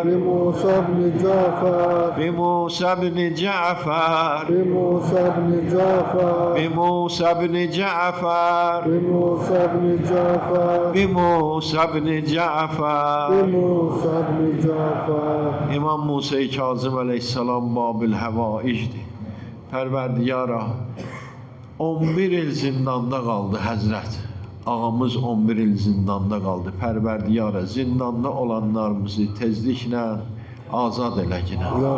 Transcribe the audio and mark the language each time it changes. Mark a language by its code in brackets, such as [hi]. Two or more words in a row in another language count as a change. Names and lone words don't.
[ar] بموسى بن جعفر بموسى بن جعفر, بموسى بن جعفر بموسى بن جعفر, بموسى بن جعفر بموسى بن جعفر. بموسى بن جعفر [az] İmam Musa-i Kazım əleyhissalam Babil Həvaicdir. Pərverdiyara 11 il zindanda qaldı Həzrət. Ağamız 11 il zindanda qaldı. Pərverdiyara zindanda olanlarımızı tezliklə azad elə ginə.